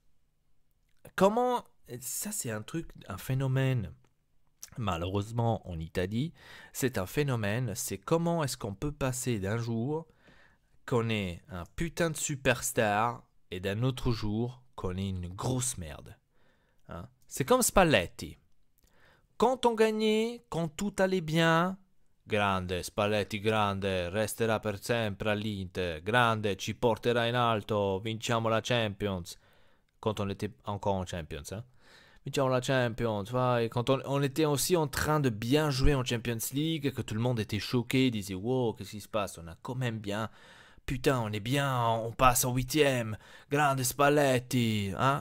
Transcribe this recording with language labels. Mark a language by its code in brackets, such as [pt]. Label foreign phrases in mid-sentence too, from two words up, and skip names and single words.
[fr] Ça, c'est un truc, un phénomène malheureusement en Italie, c'est un phénomène. C'est comment est-ce qu'on peut passer d'un jour qu'on est un putain de superstar et d'un autre jour qu'on est une grosse merde. Hein. C'est comme Spalletti. Quand on gagnait, quand tout allait bien, [it] grande, Spalletti grande, resterà per sempre all'Inter, grande, ci porterà in alto, vinciamo la Champions. [fr] Quand on était encore en Champions, hein. [it] Vinciamo la Champions, vai. [fr] Quand on était aussi en train de bien jouer en Champions League, que tout le monde était choqué, disait wow, qu'est-ce qui se passe? On a quand même bien. Putain, on est bien, on passe en huitième. Grande Spalletti. Hein?